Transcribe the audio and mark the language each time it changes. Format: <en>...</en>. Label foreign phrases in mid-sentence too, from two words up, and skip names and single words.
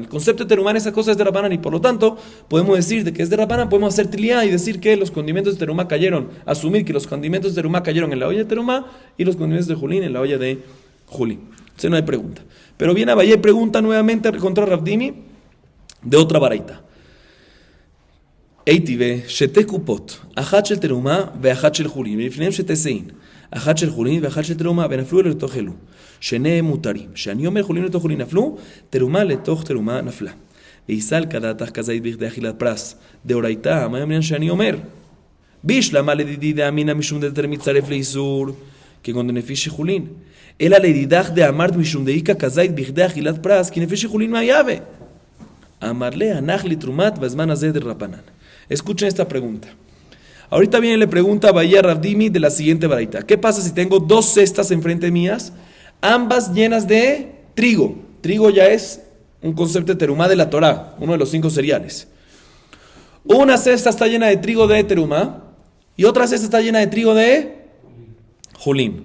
<es>El concepto de terumá en esa cosa es de Rabbanán, y por lo tanto, podemos decir de que es de Rabbanán, podemos hacer tiliá y decir que los condimentos de terumá cayeron, asumir que los condimentos de terumá cayeron en la olla de terumá y los condimentos de julín en la olla de julín. Entonces no hay pregunta. Pero viene Abaye y pregunta nuevamente contra Rav Dimi de otra baraita.</es> <he>איתיביה, שתי קופות, אחת של תרומה ואחת של חולין, ולפניהם שתי sein. אחת של חולין ואחת של תרומה, ונפלו אלה לתוך אלו. שניהם מותרים. שאני אומר חולין לתוך חולין נפלו, תרומה לתוך תרומה נפלה.</he> <arc>ויסל כדעתך</arc> <he>כזית בכדי אכילת פרס.</he> <arc>דאורייתא, מה יאמרין</arc> <he>שאני אומר?</he> <arc>בישלמה לדידי דאמינא משום דתר מצטרף לאיסור, כגון דנפיש שחולין. אלא לדידך דאמרת משום דאיכא</arc> <he>כזית בכדי אכילת פרס,</he> <arc>כי נפיש שחולין מה יהווה? אמר לה,</arc> <he>הנח לתרומת בזמן הזה דרבנן.</he> <es>Escuchen esta pregunta. Ahorita viene y le pregunta a Abaye a Rav Dimi de la siguiente baraita. ¿Qué pasa si tengo 2 cestas enfrente mías, ambas llenas de trigo? Trigo ya es un concepto de terumá de la Torah, uno de los 5 cereales. Una cesta está llena de trigo de terumá y otra cesta está llena de trigo de Julín.</es>